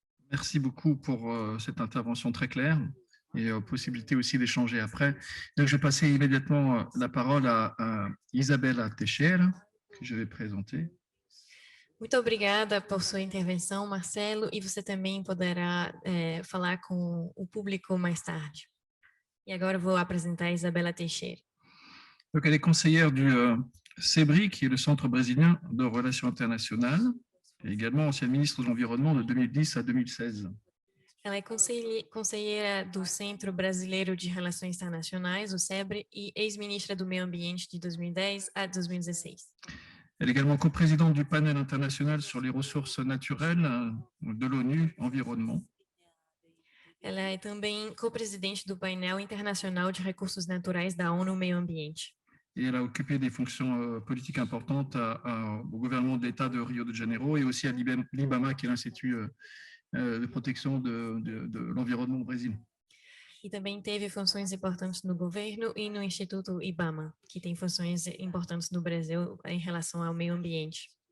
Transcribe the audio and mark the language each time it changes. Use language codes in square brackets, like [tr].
[fr] Merci beaucoup pour cette intervention très claire et possibilité aussi d'échanger après. Donc, je vais passer immédiatement la parole à Isabella Teixeira, que je vais présenter. [pt] Muito obrigada por sua intervenção, Marcelo, e você também poderá falar com o público mais tarde. E agora eu vou apresentar a Isabella Teixeira. [fr] Donc, elle est conseillère du CEBRI, qui est le Centre brésilien de relations internationales, et également ancienne ministre de l'Environnement de 2010 à 2016. [pt] Ela é conselheira do Centro Brasileiro de Relações Internacionais, o CEBRI, e ex-ministra do Meio Ambiente de 2010 a 2016. [fr] Elle est également coprésidente du panel international sur les ressources naturelles de l'ONU Environnement. [pt] Ela é também co-presidente do painel internacional de recursos naturais da ONU Meio Ambiente. [fr] Et elle a occupé des fonctions politiques importantes au gouvernement de l'État de Rio de Janeiro et aussi à l'IBAMA, qui est l'Institut de protection de l'environnement au Brésil. [pt] E também teve funções importantes no governo e no Instituto IBAMA, que tem funções importantes no Brasil em relação ao meio ambiente.